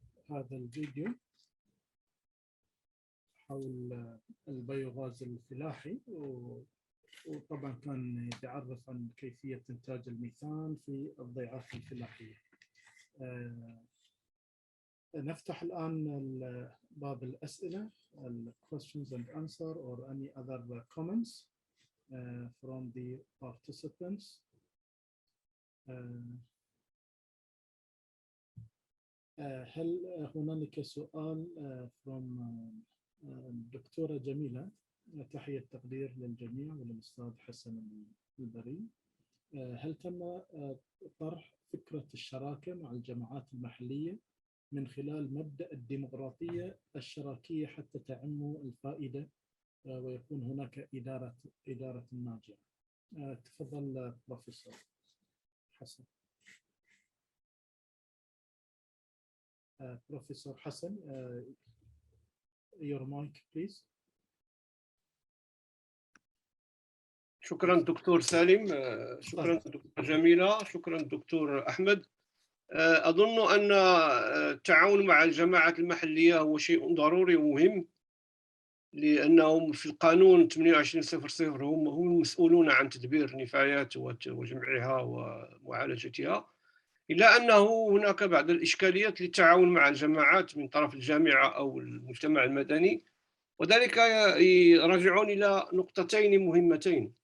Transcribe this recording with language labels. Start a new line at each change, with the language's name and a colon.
Arabic: هذا الفيديو حول البيوغاز الفلاحي، وطبعا كان يتعرف عن كيفية إنتاج الميثان في الضيعات الفلاحية. نفتح الآن باب الأسئلة
English: questions and answer or any other comments from the participants.
Arabic: هل هنالك سؤال from الدكتورة جميلة؟ تحية تقدير للجميع وللأستاذ حسن البري. هل تم طرح فكرة الشراكة مع الجماعات المحلية من خلال مبدأ الديمقراطية الشراكية حتى تعم الفائدة ويكون هناك إدارة ناجعة؟ تفضل بروفيسور حسن.
English: Professor حسن, your mic please.
Arabic: شكرا دكتور سالم، شكرا دكتور جميلة، شكرا دكتور أحمد. أظن أن التعاون مع الجماعات المحلية هو شيء ضروري ومهم، لأنهم في القانون 2800 هم المسؤولون عن تدبير النفايات وجمعها ومعالجتها، إلا أنه هناك بعض الإشكاليات للتعاون مع الجماعات من طرف الجامعة أو المجتمع المدني، وذلك راجعون إلى نقطتين مهمتين.